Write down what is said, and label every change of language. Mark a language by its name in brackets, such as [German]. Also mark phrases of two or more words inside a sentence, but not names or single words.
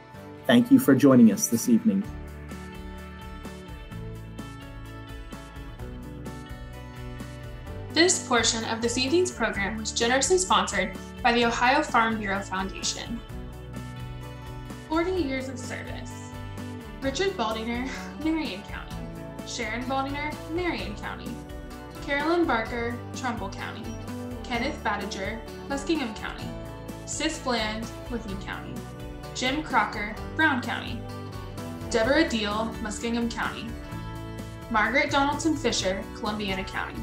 [English] Thank you for joining us this evening. This portion of this evening's program was generously sponsored by the Ohio Farm Bureau Foundation. 40 years of service. Richard Baldinger, Marion County. Sharon Baldinger, Marion County. Carolyn Barker, Trumbull County. Kenneth Badiger, Muskingum County. Sis Bland, Licking County. Jim Crocker, Brown County. Deborah Deal, Muskingum County. Margaret Donaldson Fisher, Columbiana County.